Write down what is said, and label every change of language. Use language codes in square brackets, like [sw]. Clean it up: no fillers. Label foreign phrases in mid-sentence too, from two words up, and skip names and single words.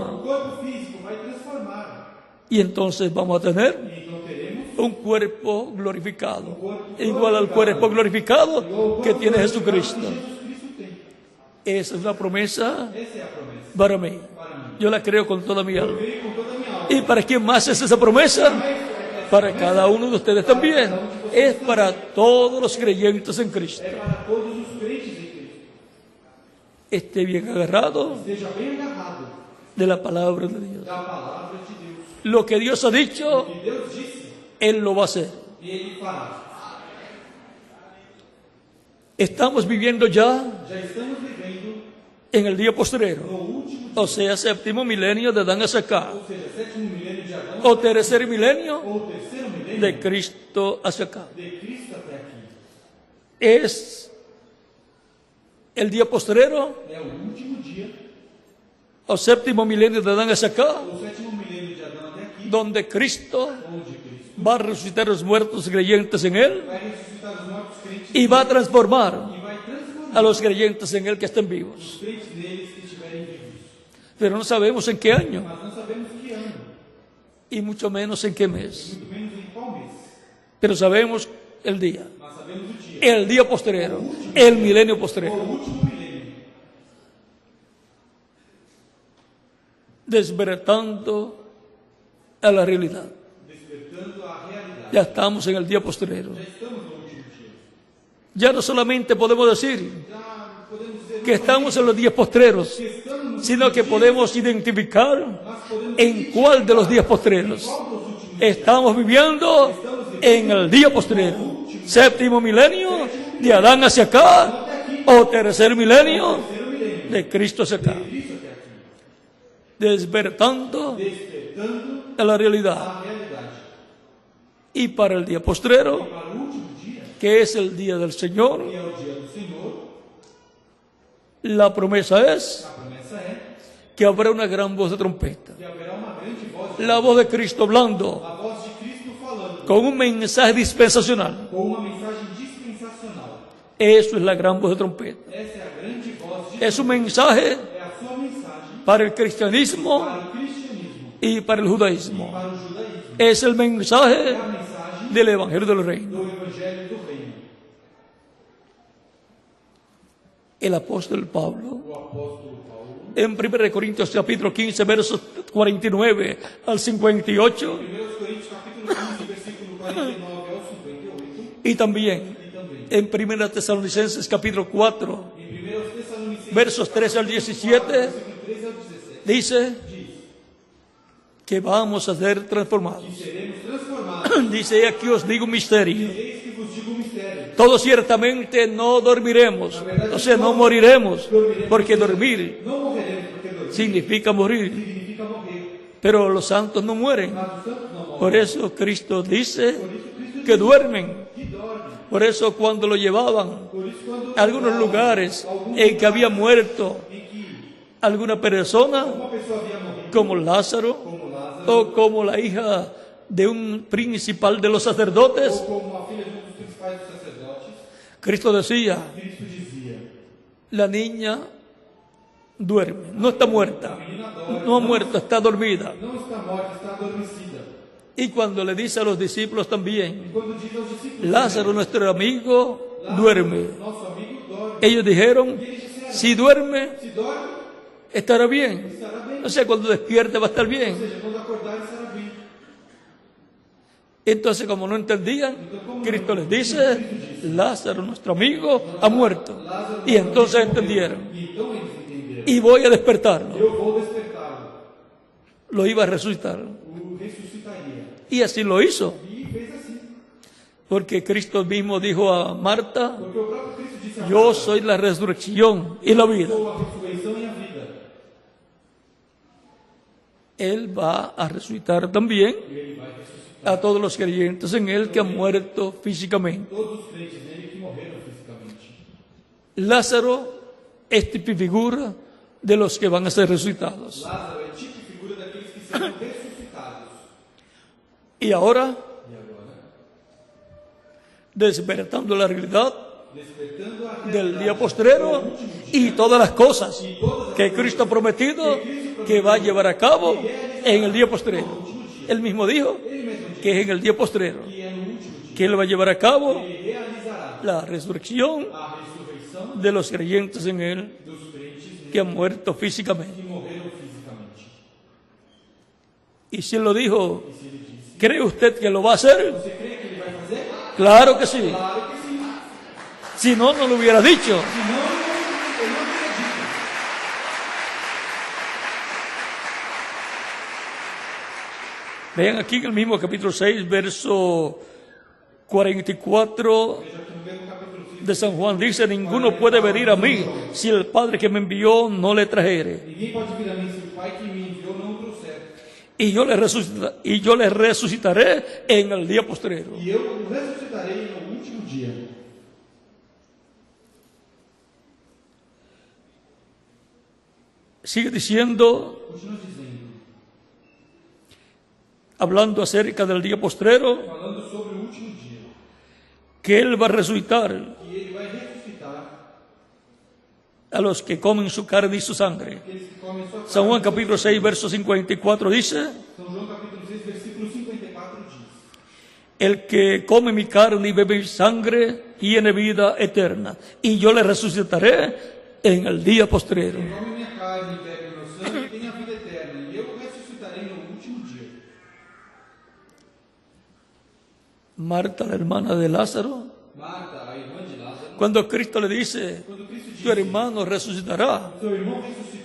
[pt] O corpo físico vai transformar. [es] Y entonces vamos a tener [pt] E então teremos [es] un cuerpo glorificado, igual al cuerpo glorificado que tiene Jesucristo. [pt] Jesus Cristo tem. [es] Esa es una promesa [pt] Essa é a promesa. [es] para mí. [pt] Para mim. [es] Yo la creo con toda mi alma. [pt] Creio com toda a minha alma. [es] ¿Y para quién más es esa promesa? Para cada uno de ustedes también. Es para todos los creyentes en Cristo. [pt] É para todos os crentes em Cristo. [es] Esté bien agarrado [pt] Esteja bem agarrado [es] de la palabra de Dios. [pt] da palavra de Deus. [es] Lo que Dios ha dicho, [pt] Que Deus disse, [es] Él lo va a hacer. [pt] Ele fará. [es] Estamos viviendo ya [pt] Já estamos vivendo [es] en el día postrero, [pt] no último, [es] o sea, séptimo milenio de Adán hacia acá, [pt] ou seja, sétimo milênio de Adão, [es] o tercer milenio [pt] ou terceiro milênio [es] de Cristo hacia acá. [pt] de Cristo até aqui. [es] Es el día postrero, [pt] É o último dia, [es] o séptimo milenio de Adán hacia acá, [pt] o sétimo milênio de Adão até aqui, [es] donde Cristo [pt] onde Cristo [es] va a resucitar a los muertos creyentes en Él [pt] vai ressuscitar os mortos crentes [es] y va a transformar [pt] e vai transformar [es] a los creyentes en Él que estén vivos. [pt] os crentes neles que estiverem vivos. [es] Pero no sabemos en qué año [pt] Mas não sabemos que ano, [es] y mucho menos en qué mes, [pt] muito menos em qual mês, [es] pero sabemos el día. [pt] mas sabemos o dia. [es] el día postrero, el milenio [pt] o [es] postrero. [pt] último milênio. [es] Despertando a la realidad. [pt] Despertando a realidade. [es] Ya estamos en el día postrero. [pt] Já estamos no último dia. [es] Ya no solamente podemos decir [pt] Já podemos dizer [es] que estamos en los días postreros, [pt] que estamos no [es] sino que podemos identificar [pt] mas podemos [es] en cuál de los días postreros [pt] qual dos últimos [es] estamos viviendo en el día postrero. Séptimo milenio de Adán hacia acá o tercer milenio [pt] terceiro milênio. [es] de Cristo hacia acá. [pt] Cristo até aqui. [es] Despertando [pt] Despertando [es] a la realidad. [pt] a realidade. [es] Y para el día postrero, [pt] Para o último dia, [es] que es el día del Señor, [pt] que é o dia do Senhor, [es] la promesa es [pt] a promessa é [es] que habrá una gran voz de trompeta. [pt] que haverá uma grande voz, de [es] La voz de Cristo hablando [pt] a voz de Cristo falando, [es] con un mensaje dispensacional. [pt] com uma mensagem dispensacional. [es] Eso es la gran voz de trompeta. [pt] Essa é a grande voz de [es] Es un mensaje [pt] é a sua mensagem [es] para el cristianismo [pt] para o cristianismo [es] y para el judaísmo. [pt] para o judaísmo. [es] Es el mensaje [pt] É a mensagem [es] del Evangelio del Reino. [pt] do Evangelho do Reino. [es] El apóstol Pablo, [pt] O apóstolo Paulo, [es] en 1 Corintios capítulo 15, versos 49 al 58, [pt] 1 Coríntios capítulo 15, versículo 49 ao 58, [es] y también [pt] e também [es] en 1 Tesalonicenses capítulo 4, [pt] em 1 Tessalonicenses, [es] versos 13 al 17, [pt] versículo 13 ao 17, [es] dice [pt] diz [es] que vamos a ser transformados. [pt] que seremos transformados. [es] Dice, aquí os digo un misterio. [pt] Eis que vos digo um mistério. [es] Todos ciertamente no dormiremos, o sea, no moriremos, porque dormir [pt] Não morreremos, porque dormir [es] significa morir, [pt] significa morrer. [es] pero los santos no mueren. [pt] Mas os santos não morrem. [es] Por eso Cristo dice [pt] Por isso Cristo [es] que duermen. [pt] que dorme. [es] Por eso cuando lo llevaban [pt] Por isso quando [es] a algunos lugares en que había muerto [pt] em que [es] alguna persona, [pt] uma pessoa havia morrido, [es] como Lázaro, [pt] como Lázaro, [es] o como la hija de un principal de los sacerdotes, [pt] ou como a filha de dos principais dos sacerdotes, [es] Cristo decía, [pt] Cristo dizia: [es] la niña duerme, no está muerta, no ha muerto, está dormida. [pt] não está morta, está adormecida. [es] Y cuando le dice a los discípulos también, [pt] Quando diz aos discípulos: [es] Lázaro, nuestro amigo, duerme. [pt] nosso amigo dorme. [es] Ellos dijeron, si duerme, [pt] Se dorme, [es] estará bien. [pt] estará bem. [es] O sea, cuando despierte va a estar [pt] Ou [es] bien. [pt] seja, quando acordar, estará bem. [es] Entonces, como no entendían, Cristo les dice, Lázaro, nuestro amigo, ha muerto. Y entonces entendieron. [pt] E então eles entenderam: [es] Y voy a despertarlo. [pt] eu vou despertá-lo, [es] Lo iba a resucitar. [pt] o ressuscitaria. [es] Y así lo hizo. [pt] E fez assim. [es] Porque Cristo mismo dijo a Marta, [pt] Porque o próprio Cristo disse: a [es] yo [pt] Marta, [es] soy la resurrección y la vida. [pt] sou a ressurreição e a vida. [es] Él va a resucitar también [pt] E ele vai ressuscitar [es] a todos los creyentes en Él que han muerto físicamente. [pt] todos os crentes nele que morreram fisicamente. [es] Lázaro es figura de los que van a ser resucitados. [pt] Lázaro é tipo e figura daqueles que serão ressuscitados. [es] Y ahora, [pt] E agora, [es] despertando la realidad [pt] despertando a [es] del día postrero y todas las cosas que Cristo ha prometido que va a llevar a cabo en el día postrero. Él mismo dijo que es en el día postrero [pt] que é no último dia, [es] que Él va a llevar a cabo [pt] ele realizará [es] la resurrección [pt] a ressurreição [es] de los creyentes en Él [pt] dos crentes [es] que han muerto físicamente. [pt] que morreram fisicamente. [es] Y si Él lo dijo, ¿cree usted que lo va a hacer? [pt] Você crê que ele vai fazer? [es] Claro que sí. [pt] Claro que sim. [es] Si no, no lo hubiera dicho. [pt] Senão, eu não acredito. [es] Vean aquí en el mismo capítulo 6, verso 44 [pt] Veja aqui no mesmo capítulo 5. [es] de San Juan, dice, ninguno puede venir a mí si el Padre que me envió no le trajere. [pt] Ninguém pode vir a mim se o Pai que me enviou não o trouxer. [es] Y yo le resucitaré en el día postrero. [pt] E eu o ressuscitarei no último dia. [es] Sigue diciendo, [pt] Continua dizendo, [es] hablando acerca del día postrero, [pt] falando sobre o último dia, [es] que Él va a resucitar [pt] que ele vai ressuscitar [es] a los que comen su carne y su sangre. [pt] aqueles que comem sua carne. [es] San Juan capítulo 6, verso 54 dice, [pt] São João capítulo 6, versículo 54 diz: [es] el que come mi carne y bebe mi sangre tiene vida eterna, y yo le resucitaré en el día postrero. [pt] Quem come minha carne e bebe meu sangue tem a vida eterna, e eu o ressuscitarei no último dia. [es] Marta, la hermana de Lázaro, [pt] Marta, a irmã de Lázaro, [es] cuando Cristo le dice, [pt] quando Cristo disse, [es] tu hermano resucitará, [pt] seu irmão ressuscitará.